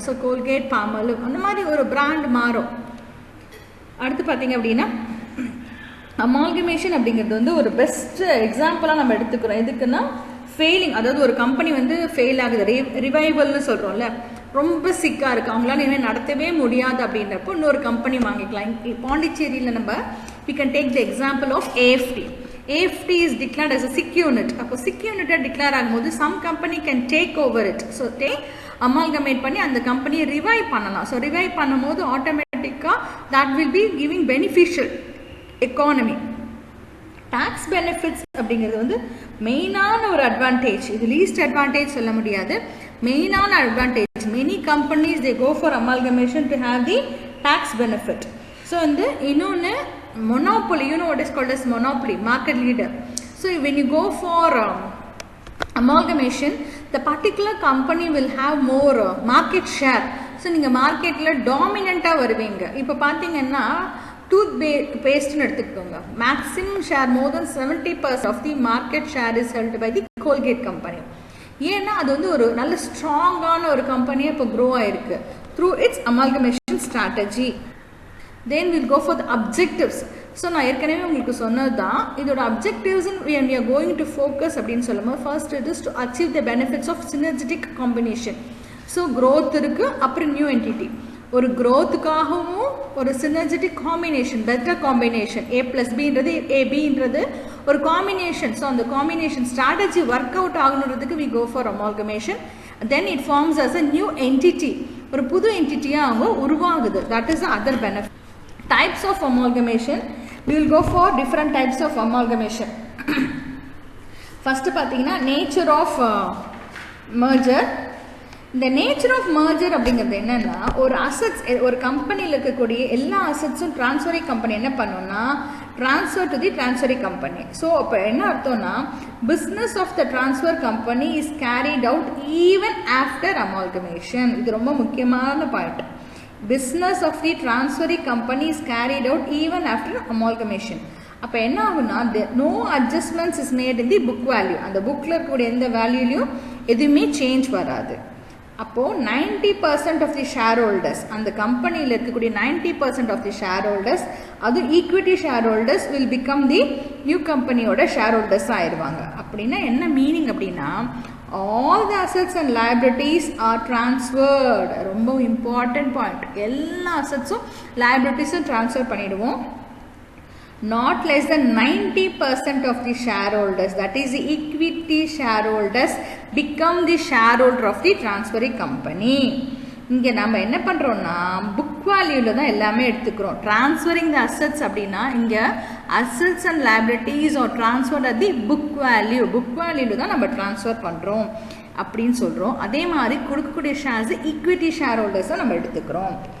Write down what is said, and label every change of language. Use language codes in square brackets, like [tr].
[ta] So Colgate பாமலிவ் அந்த மாதிரி ஒரு பிராண்ட் மாறும். அடுத்து பார்த்தீங்க அப்படின்னா அமால்கமேஷன் அப்படிங்கிறது வந்து ஒரு பெஸ்ட் எக்ஸாம்பிளாக நம்ம எடுத்துக்கிறோம். எதுக்குன்னா ஃபெயிலிங், அதாவது ஒரு கம்பெனி வந்து ஃபெயில் ஆகுது, ரிவைவல்னு சொல்கிறோம்ல, ரொம்ப சிக்காக இருக்குது, அவங்களால இனிமேல் நடத்தவே முடியாது அப்படின்றப்போ இன்னொரு கம்பெனி வாங்கிக்கலாம். [en] பாண்டிச்சேரியில் நம்ம we can take the example of AFT. AFT is declared as a sick unit. [ta] அப்போ sick unit டிக்ளேர் ஆகும்போது [en] some company can take over it. [ta] So amalgamate பண்ணி அந்த கம்பெனியை ரிவைவ் பண்ணலாம். ஸோ ரிவைவ் பண்ணும்போது ஆட்டோமேட்டிக்காக [en] that will be giving beneficial economy. [ta] Tax benefits அப்படிங்கிறது வந்து மெயினான ஒரு அட்வான்டேஜ். இது லீஸ்ட் அட்வான்டேஜ் சொல்ல முடியாது, மெயினான advantage. [en] Many companies they go for amalgamation to have the tax benefit. [ta] So வந்து இன்னொன்று [en] monopoly, you know what is called as monopoly, market leader. So when you go for amalgamation, the particular company will have more market share. So [ta] நீங்கள் மார்க்கெட்டில் டாமினண்ட்டாக வருவீங்க. இப்போ பார்த்தீங்கன்னா tooth பேஸ்ட்னு எடுத்துக்கோங்க, [en] Maximum share more than 70% of the market share is held by the Colgate company. [ta] ஏன்னா அது வந்து ஒரு நல்ல ஸ்ட்ராங்கான ஒரு கம்பெனியாக இப்போ க்ரோ ஆயிருக்கு [en] Through its amalgamation strategy. Then we'll go for the objectives. [ta] So நான் ஏற்கனவே உங்களுக்கு சொன்னது தான் இதோட objectives. [en] when we are going to focus [ta] அப்படின்னு சொல்லும்போது [en] First it is to achieve the benefits of synergetic combination. [ta] So growth இருக்குது, அப்புறம் நியூ என்டிட்டி. ஒரு growthக்காகவும் ஒரு synergetic combination, better combination, A+Bன்றது ABன்றது ஒரு காம்பினேஷன். ஸோ அந்த combination strategy work out ஆகணுன்றதுக்கு [en] we go for amalgamation. Then it forms as a new entity. [ta] ஒரு புது என்டிட்டியாக அவங்க உருவாகுது. [en] that is the other benefit. Types of amalgamation, we will go for different types of amalgamation. First பார்த்தீங்கன்னா nature of merger. [ta] இந்த nature of merger அப்படிங்கிறது என்னென்னா ஒரு assets, ஒரு கம்பெனியில் இருக்கக்கூடிய எல்லா அசட்ஸும் டிரான்ஸ்ஃபரிங் கம்பெனி என்ன பண்ணோன்னா [en] Transfer to the transferring company. [ta] So அப்போ என்ன அர்த்தம்னா [en] Business of the transfer company is carried out even after amalgamation. [ta] இது ரொம்ப முக்கியமான point. [en] business of the transferring company is carried out even after amalgamation. [ta] அப்போ என்ன ஆகுனா [en] no adjustments is made in the book value. [ta] அந்த புக்கில் இருக்கக்கூடிய எந்த வேல்யூலையும் எதுவுமே சேஞ்ச் வராது. [en] அப்போது 90% of the share holders, [ta] அந்த கம்பெனியில் இருக்கக்கூடிய [en] 90% of the share holders, அது equity share holders will become the new கம்பெனியோட share holders ஆயிடுவாங்க. [ta] அப்படின்னா என்ன மீனிங் அப்படின்னா, [en] All the assets and liabilities are transferred. [ta] ரொம்ப இம்பார்ட்டன்ட் பாயிண்ட். எல்லா அசட்ஸும் லைபிலிட்டிஸும் ட்ரான்ஸ்ஃபர் பண்ணிவிடுவோம். [en] Not less than 90% of the shareholders, that is the equity shareholders, become the shareholder of the transferring company. [ta] இங்கே நம்ம என்ன பண்ணுறோம்னா புக் வேல்யூவில் தான் எல்லாமே எடுத்துக்கிறோம். [en] transferring the assets அப்படின்னா இங்கே assets and liabilities are transfer at the book வேல்யூவில் [ta] தான் நம்ம ட்ரான்ஸ்ஃபர் பண்ணுறோம் அப்படின்னு சொல்கிறோம். அதே மாதிரி கொடுக்கக்கூடிய ஷேர்ஸ் ஈக்விட்டி ஷேர் ஹோல்டர்ஸை நம்ம எடுத்துக்கிறோம்.